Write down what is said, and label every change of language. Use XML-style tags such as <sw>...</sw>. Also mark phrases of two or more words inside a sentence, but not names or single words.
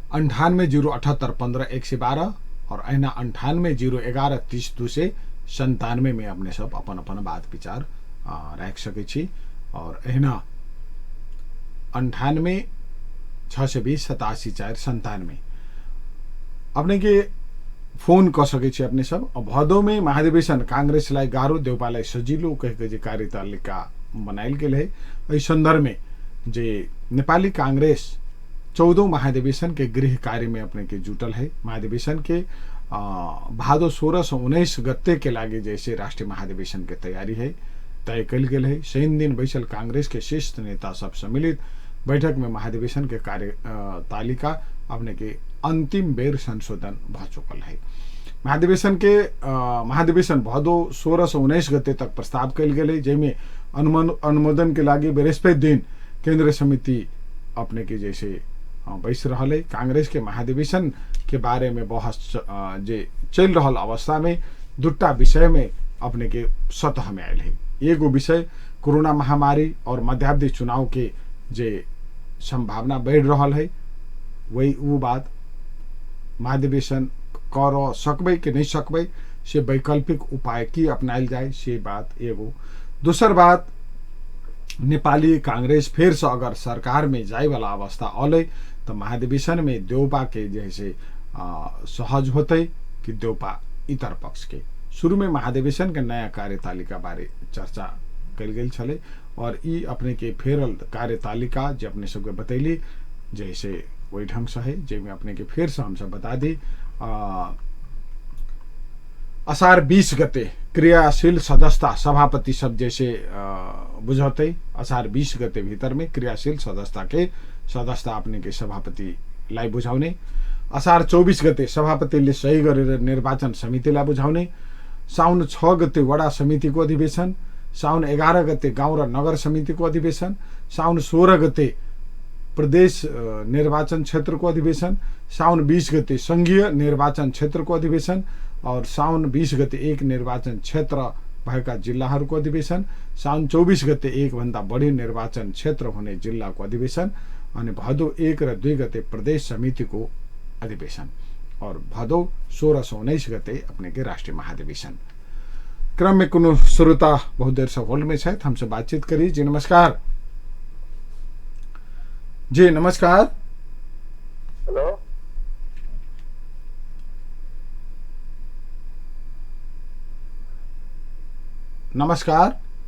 <mai>980815 और अहिना 9801130297 में अपने सब अपन अपन बात विचार रख सके छी। और अहिना 9862078497 अपने के फोन कर सके छी अपने सब। भदौ में महाधिवेशन</mai> <ne>कांग्रेसलाई गाह्रो देउपालाई सजिलो</ne> <mai>कहिके जे कार्यतालिका बनाइल गेल है। इस संदर्भ में जे नेपाली कांग्रेस 14 महाधिवेशन के गृह कार्य में अपने के जुटल है। महाधिवेशन के भादो 16 से 19 गते के लागे जैसे राष्ट्रीय महाधिवेशन के तैयारी है तय कल गेल है। शनि दिन बैसल कांग्रेस के शीर्ष नेता सब सम्मिलित बैठक में महाधिवेशन के कार्य तालिका अपने के अंतिम बेर संशोधन भ चुकल है। महाधिवेशन भदौ 16 से 19 गते तक प्रस्ताव कल गेल, जेमे अनुमोदन के लागे बृहस्पति दिन केंद्रीय समिति अपने के जैसे बैस रहा है। कांग्रेस के महाधिवेशन के बारे में बहस जे चल रहा अवस्था में दुटा विषय में अपने के सतह में आयल है। एगो विषय कोरोना महामारी और मध्यावधि चुनाव के जे संभावना बढ़ रहा है, वही वो बात महाधिवेशन कर सकबै कि नहीं सकबै से वैकल्पिक उपाय की अपनाइल जाए से बात एगो। दूसर बात नेपाली कांग्रेस फिर से अगर सरकार में जाए वाला अवस्था अले तो महाधिवेशन में देउपा के जैसे सहज होते कि देउपा इतर पक्ष के। शुरू में महाधिवेशन के नया कार्यतालिका बारे चर्चा कल गेल छले और ई अपने के फेरल कार्यतालिका जो अपने सबके बतैली जैसे वही ढंग से है, जेमें अपने के फिर से हम सब बता दी। असार 20 गते क्रियाशील सदस्यता सभापति सब जैसे बुझौते असार 20 गते भीतर में क्रियाशील सदस्यता के सदस्यता अपने के</mai> <ne>सभापति लाई बुझाउने। असार 24 गते सभापतिले सही गरेर निर्वाचन समितिलाई बुझाउने। साउन 6 गते वडा समितिको अधिवेशन। साउन 11 गते गाउँ र नगर समितिको अधिवेशन। साउन 16 गते प्रदेश निर्वाचन क्षेत्रको अधिवेशन। साउन 20 गते संघीय निर्वाचन क्षेत्रको अधिवेशन और साउन 20 गते एक निर्वाचन क्षेत्र भएका जिल्लाहरूको अधिवेशन। साउन 24 गते एक भन्दा बढी निर्वाचन क्षेत्र हुने जिल्लाको अधिवेशन अनि भदौ 1 र 2 गते प्रदेश समितिको अधिवेशन</ne> <mai>और भदौ 16 से 19 गते अपने के राष्ट्रीय महाधिवेशन। क्रम में कुनो श्रोता बहुत देर से होल्ड में छथि, हमसे बातचीत करी। जी नमस्कार। जी नमस्कार। हेलो नमस्कार।</mai>